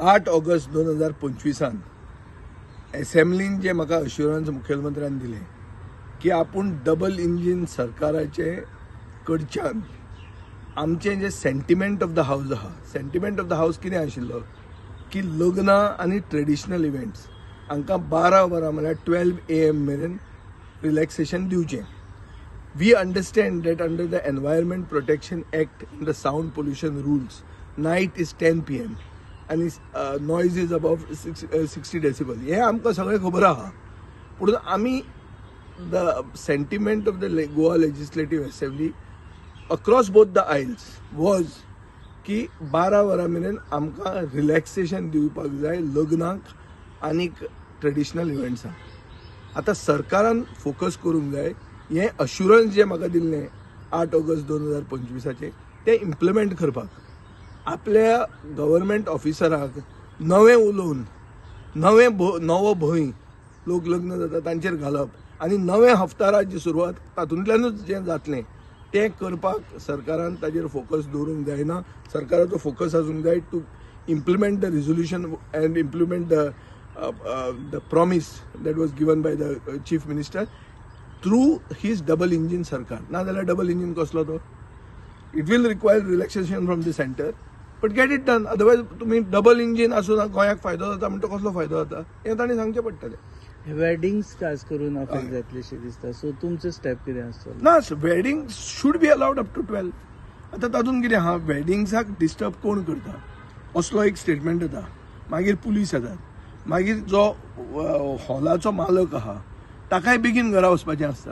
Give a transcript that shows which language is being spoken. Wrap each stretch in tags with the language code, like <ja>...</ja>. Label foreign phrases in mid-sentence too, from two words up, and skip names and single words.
<kok>8 ऑगस्ट 2025 असेंब्लीन जे म्हाका अश्युरन्स मुख्यमंत्र्यान दिले की आपण</kok> <en>double engine</en> <kok>सरकाराचे कडच्यान आमचें जे</kok> <en>sentiment of the house</en> <kok>आहा,</kok> <en>sentiment of the house</en> <kok>कितें आशिल्लो की लग्नां आनी</kok> <en>traditional events</en> <kok>हांकां 12 वरां म्हळ्यार 12 AM मेरेन रिलॅक्सेशन दिवचें.</kok> <en>We understand that under the Environment Protection Act and the sound pollution rules, night is 10 PM and noise is above 60 decibel.</en> <kok>हे आमकां सगळें खबर आहा. पूण आमी</kok> <en>the sentiment of the Goa Legislative Assembly across both the aisles was</en> <kok>की 12 वरां मेरेन आमकां रिलॅक्सेशन दिवपाक जाय लग्नाक आनी</kok> <en>traditional events.</en> <kok>आतां सरकारान फोकस करूंक जाय हे अश्युरन्स जे म्हाका दिल्ले 8 ऑगस्ट 2025 ते इम्प्लिमेंट करपाक. आपल्या</kok> <en>government officer</en> <kok>नवे उलोवन नवो भंय लोक लग्न जाता तांचेर घालप आनी नवे हफ्तारात जी सुरवात तातूंतल्यानूच जें जातलें तें करपाक सरकारान ताजेर फोकस दवरूंक जायना. सरकाराचो फोकस आसूंक जाय</kok> <en>to implement the resolution and implement the promise that was given by the Chief Minister through his double engine सरकार.</en> <kok>ना जाल्यार</kok> <en>double engine</en> <kok>कसलो तो?</kok> <en>it will require relaxation from the centre but get it done.</en> <kok>अदरवायज तुम्ही</kok> <en>double engine</en> <kok>आसून गोंयाक फायदो जाता म्हणटा कसलो फायदो जाता हें तांणी सांगचें पडटलें. वेडिंग्स खास करून अफेक्ट जातलेशें दिसता. सो तुमचो स्टेप कितें आसतलो? ना,</kok> <en>wedding should be allowed up to 12.</en> <kok>आतां तातूंत कितें आहा, वेडिंग्साक डिस्टर्ब कोण करता असलो एक स्टेटमेंट येता, मागीर पुलीस येतात, मागीर जो हॉलाचो मालक आहा ताकाय बेगीन घरा वचपाचें आसता.</kok>